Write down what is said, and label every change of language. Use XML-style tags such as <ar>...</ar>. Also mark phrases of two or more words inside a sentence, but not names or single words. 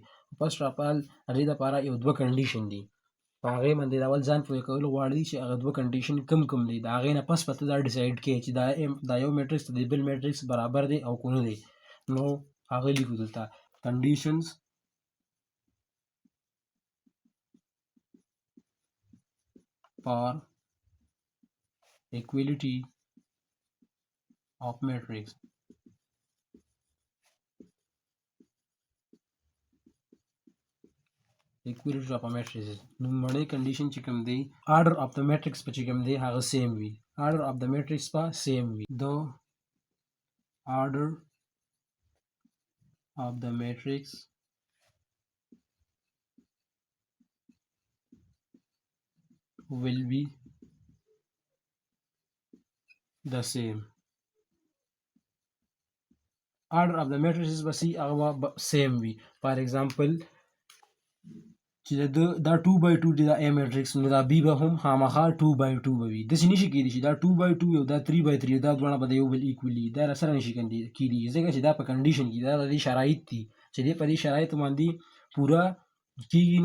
<en>first of all</en> <ps>هغې دپاره یو دوه کنډیشن دي، په هغې باندې د اول ځان پوه کول غواړي چې هغه دوه کنډیشن کوم دي. د هغې نه پس به ته دا ډیسایډ کړې چې دا یو میټرکس د بل میټرکس برابر دی او که نه دی. نو هغه لیکو دلته کنډیشنز</ps> <en>for equality of matrix. equality of a matrix</en> <ps>نومړی کنډیشن چې کوم دی</ps> <en>order of the matrix</en> <ps>په چې کوم دی هغه سیم وي.</ps> <en>order of the matrix</en> <ps>په سیم وي.</ps> <en>the order of the matrix will be the same. order of the matrices</en> <ps>به سي هغه سیم وي.</ps> <en>for example</en> <ps>چې دا 2/2 دی دا A میټرکس، نو دا B به هم خامخا 2/2 به وي. داسې نشي کېدی چې دا 2/2 یو دا 3/3 دا دواړه به د یو بل ایکولي دا سره نشي کېدی، ځکه چې دا په کنډیشن کې دا د دې شرایط دي چې دې په دې شرایطو باندې پوره کېږي.</ps>